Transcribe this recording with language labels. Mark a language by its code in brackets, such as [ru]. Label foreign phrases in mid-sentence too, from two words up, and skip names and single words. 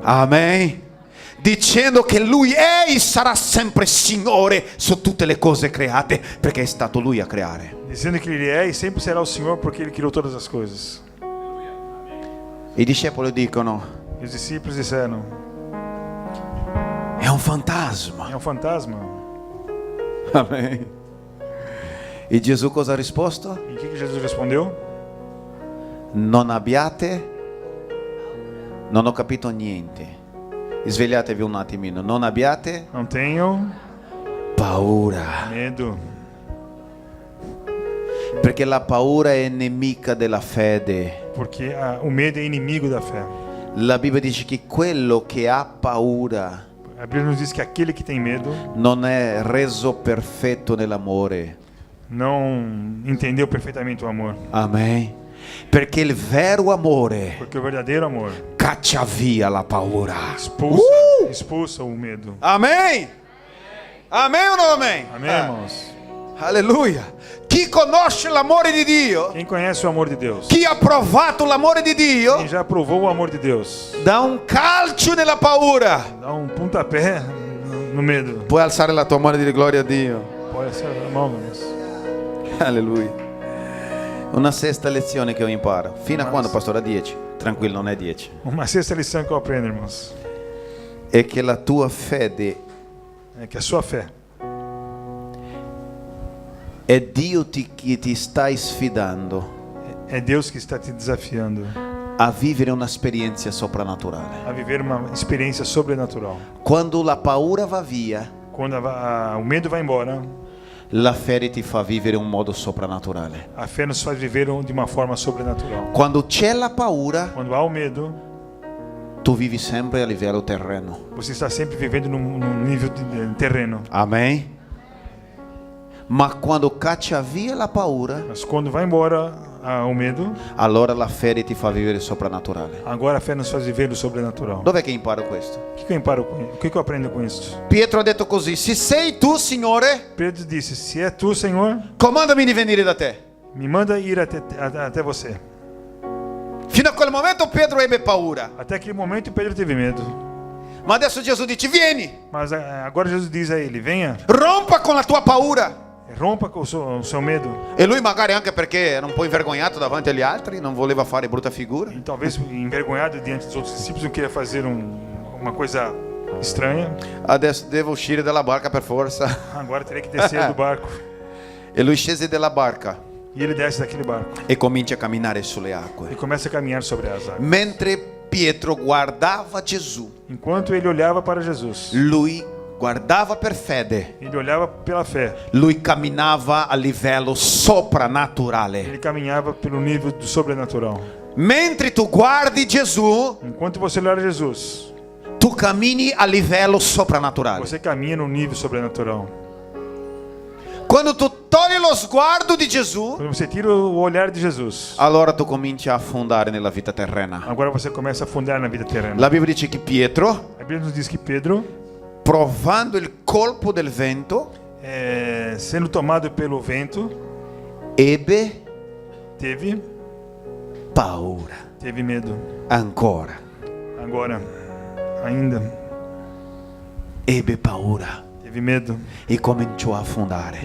[it] Amen. Dicendo che lui è e sarà sempre Signore su tutte le cose create, perché è stato lui a creare. [pt] Dizendo que ele é e sempre será o Senhor porque ele criou todas as coisas. [it] I discepoli dicono: [pt] E os discípulos disseram: [it] è un fantasma. [pt] é um fantasma. [it] Amen. E Gesù cosa ha risposto? [pt] E o que Jesus respondeu? [it] Non abbiate, non ho capito niente. Svegliatevi un attimino. Non abbiate [pt] Não tenham [it] paura, [pt] medo, [it] perché la paura è nemica della fede. [pt] porque o medo é inimigo da fé. [it] La Bibbia dice che quello che ha paura [pt] A Bíblia nos diz que aquele que tem medo [it] non è reso perfetto nell'amore. [pt] não entendeu perfeitamente o amor. [it] Amen. Perché il vero amore [pt] Porque o verdadeiro amor [it] caccia via la paura. [pt] expulsa o medo. Amém? Amém ou não amém? Amém, irmãos? Aleluia. [it] Chi conosce l'amore di Dio, [pt] Quem conhece o amor de Deus? [it] chi ha provato l'amore di Dio, [pt] Quem já provou o amor de Deus? [it] dà un calcio nella paura. [pt] Dá um pontapé no medo. [it] Puoi alzare la tua mano e dire gloria a Dio. [pt] Pode ser a mão, irmãos. [it] Alleluia. Una sesta lezione che io imparo. Fino a quando, pastore? A 10. Tranquillo, non è 10. [pt] Uma sexta lição que eu aprendo, irmãos, [it] È che la tua fede [pt] é que a sua fé [it] è Dio che ti sta sfidando [pt] é Deus que está te desafiando [it] a vivere un'esperienza soprannaturale. [pt] a viver uma experiência sobrenatural. [it] Quando la paura va via, [pt] Quando o medo vai embora, [it] la fede ti fa vivere un modo soprannaturale. [pt] a fé nos faz viver de uma forma sobrenatural. [it] Quando c'è la paura, [pt] Quando há o medo, [it] tu vivi sempre a livello terreno. [pt] você está sempre vivendo num nível de terreno. Amém? [it] Ma quando caccia via la paura, [pt] Mas quando vai embora o medo, [it] allora la fede ti fa vivere soprannaturale. [pt] agora a fé nos faz viver o sobrenatural. [it] Dov'è che imparo questo? [pt] O que eu imparo com isso? O que eu aprendo com isso? [it] Pietro ha detto così: se sei tu, Signore, [pt] Pedro disse: se é tu, Senhor, [it] comandami di venire da te. [pt] me manda ir até você. [it] Fino a quel momento Pedro ebbe paura. [pt] Até aquele momento Pedro teve medo. [it] Ma adesso Gesù dice: vieni, [pt] Mas agora Jesus diz a ele: venha, [it] rompa con la tua paura. [pt] rompa com o seu medo. [it] E lui magari anche perché era un po' invergognato davanti agli altri, non voleva fare brutta figura. [pt] E talvez envergonhado diante dos outros discípulos, não queria fazer uma coisa estranha. [it] Adesso devo uscire dalla barca per forza. [pt] Agora teria que descer do barco. [it] E lui scese dalla barca [pt] E ele desce daquele barco [it] e comincia a camminare sulle acque. [pt] e começa a caminhar sobre as águas. [it] Mentre Pietro guardava Gesù, [pt] Enquanto ele olhava para Jesus, [it] lui guardava per fede, [pt] ele olhava pela fé. [it] lui camminava a livello soprannaturale. [pt] Ele caminhava pelo nível do sobrenatural. [it] Mentre tu guardi Gesù, [pt] Enquanto você olhar Jesus, [it] tu cammini a livello soprannaturale. [pt] você caminha no nível sobrenatural. [it] Quando tu togli lo sguardo di Gesù, [pt] Quando você tira o olhar de Jesus, [it] allora tu cominci a affondare nella vita terrena. [pt] agora você começa a afundar na vida terrena. [it] La Bibbia dice che Pietro, [pt] A Bíblia nos diz que Pedro, [it] provando il colpo del vento, [pt] sendo tomado pelo vento, [it] ebbe [pt] teve [it] paura. [pt] medo. [it] Ancora, [pt] Agora, ainda, [it] ebbe paura [pt] teve medo [it] e cominciò a affondare.